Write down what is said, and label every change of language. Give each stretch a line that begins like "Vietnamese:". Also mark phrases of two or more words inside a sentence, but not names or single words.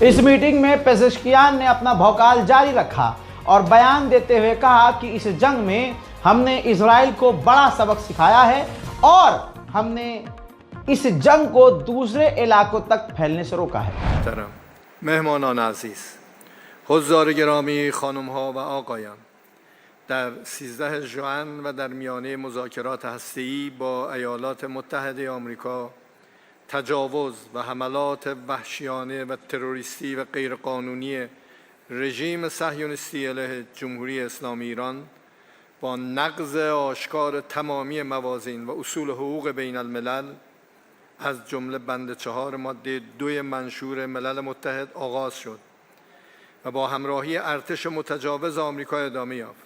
Hindi: इस मीटिंग में पेज़ेश्कियान ने अपना भौकाल जारी रखा और बयान देते हुए कहा कि इस जंग में हमने इजराइल को बड़ा सबक सिखाया है और हमने इस जंग को दूसरे इलाकों तक फैलने से रोका है।
Persian: مهمانان عزیز, حضار گرامی، خانم‌ها و آقایان، در 13 ژوئن و در میانه مذاکرات هسته‌ای با ایالات متحده آمریکا تجاوز و حملات وحشیانه و تروریستی و غیرقانونی رژیم صهیونیستی علیه جمهوری اسلامی ایران با نقض آشکار تمامی موازین و اصول حقوق بین الملل از جمله بند 4 ماده 2 منشور ملل متحد آغاز شد و با همراهی ارتش متجاوز آمریکا ادامه یافت.